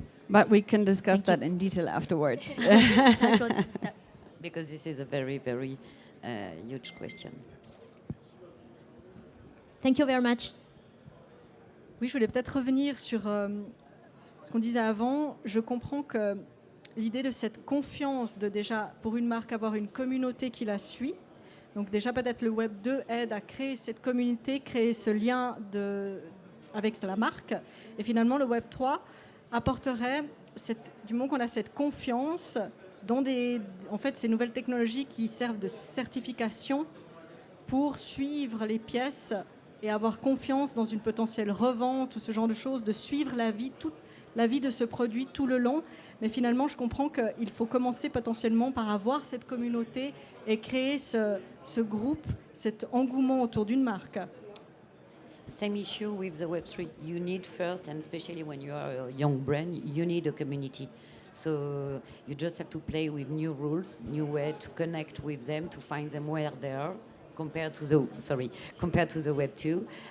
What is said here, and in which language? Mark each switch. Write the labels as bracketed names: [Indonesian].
[English] But we can discuss that in detail afterwards. Because this is a very, very huge question. Thank you very much. [French] Oui, je voulais peut-être revenir sur ce qu'on disait avant. Je comprends que l'idée de cette confiance, de déjà, pour une marque, avoir une communauté qui la suit. Donc déjà, peut-être le Web 2 aide à créer cette communauté, créer ce lien avec la marque. Et finalement, le Web 3 apporterait, du moment qu'on a cette confiance dans ces nouvelles technologies qui servent de certification pour suivre les pièces et avoir confiance dans une potentielle revente ou ce genre de choses, de suivre la vie de ce produit tout le long. Mais finalement, je comprends qu'il faut commencer potentiellement par avoir cette communauté et créer ce groupe, cet engouement autour d'une marque. [English] Same issue with the Web3. You need first, and especially when you are a young brand, you need a community. So you just have to play with new rules, new way to connect with them, to find them where they are, compared to the Web 2.